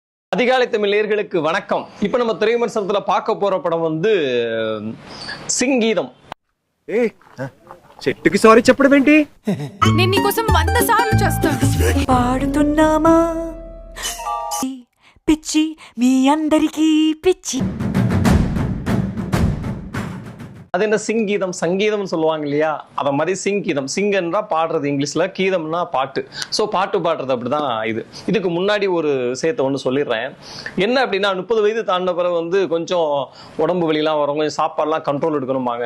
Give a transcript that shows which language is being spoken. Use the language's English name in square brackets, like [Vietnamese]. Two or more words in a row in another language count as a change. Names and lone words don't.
[Tamil] அதிகாலை தமிழ் நேயர்களுக்கு வணக்கம். இப்ப நம்ம திரை விமர்சனத்துல பார்க்க போற படம் வந்து சிங்கீதம். [Telugu] చెట్టుకి సారీ చెప్పడం ఏంటి? నేను నీకోసం 100 సార్లు చేస్తాను. పాడుతున్నామా పిచ్చి మీ అందరికీ పిచ్చి. [Tamil] அது என்ன சிங்கீதம், சங்கீதம்னு சொல்லுவாங்க இல்லையா, அத மாதிரி சிங்கீதம். சிங்கன்றா பாடுறது இங்கிலீஷ்ல, கீதம்னா பாட்டு. ஸோ பாட்டு பாடுறது அப்படிதான் இது. இதுக்கு முன்னாடி ஒரு விஷயத்தை ஒன்று சொல்லிடுறேன். என்ன அப்படின்னா 30 வயது தாண்டின பிறகு வந்து கொஞ்சம் உடம்பு வலிலாம் வரும், கொஞ்சம் சாப்பாடுலாம் கண்ட்ரோல் எடுக்கணும்பாங்க.